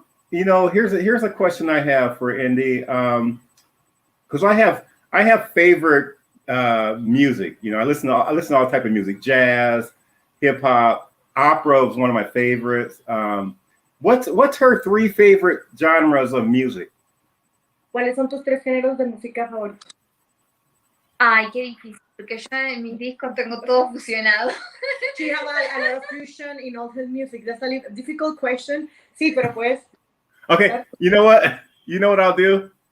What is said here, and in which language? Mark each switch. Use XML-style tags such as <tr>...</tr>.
<en>Here's a question I have for Indi, because I have favorite music. I listen to all type of music: jazz, hip hop, opera is one of my favorites. What's her 3 favorite genres of music?</en> <es>¿Cuáles son tus 3 géneros de música favoritos? Ay, qué difícil, porque yo en mis discos tengo todo fusionado.</es> <en>She has a lot of fusion in all her music. That's a difficult question.</en> <es>Sí, pero pues.</es> <en>Okay, you know what I'll do?</en>